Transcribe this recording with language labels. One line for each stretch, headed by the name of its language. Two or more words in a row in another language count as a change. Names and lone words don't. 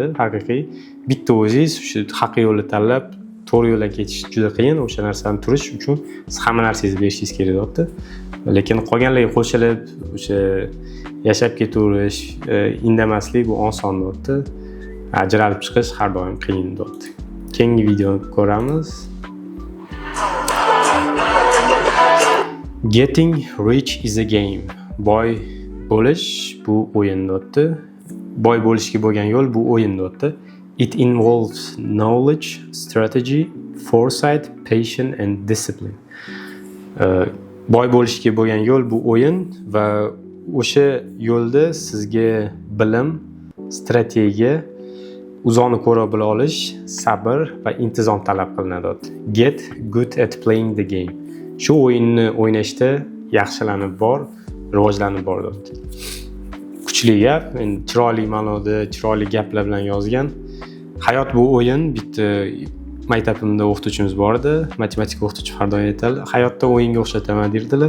Uzbek: Haqiqiy bitta o'zingiz o'sha haqiqiy yo'lni tanlab, to'g'ri yo'ldan ketish juda qiyin. O'sha narsani turish uchun siz hamma narsangizni berishingiz kerak deyapti. Lekin qolganlarga qo'shilib, o'sha yashab ketaverish, indamaslik bu oson deyapti. Ajralib chiqish har doim qiyin deyapti. Keyingi videoni ko'ramiz.
English: Getting rich is a game.
Uzbek: Boy bo'lish bu o'yin deyapti. Boy bo'lishga bo'lgan yo'l bu o'yin deyapti.
English: It involves knowledge, strategy, foresight, patience and discipline.
Uzbek: Boy bo'lishga bo'lgan yo'l bu o'yin va o'sha yo'lda sizga bilim, strategiya, uzoqni ko'ra bila olish, sabr va intizom talab qilinadi.
English: Get good at playing the game.
Uzbek: Shu o'yinni o'ynashda yaxshilanib bor, rivojlanib bor deyapti. kuchli gap, endi chiroyli ma'noda, chiroyli gaplar bilan yozgan. Hayot bu o'yin. Bitta maktabimda o'qituvchimiz bor edi, matematika o'qituvchi har doim aytadi, hayotda o'yinga o'xshataman derdilar.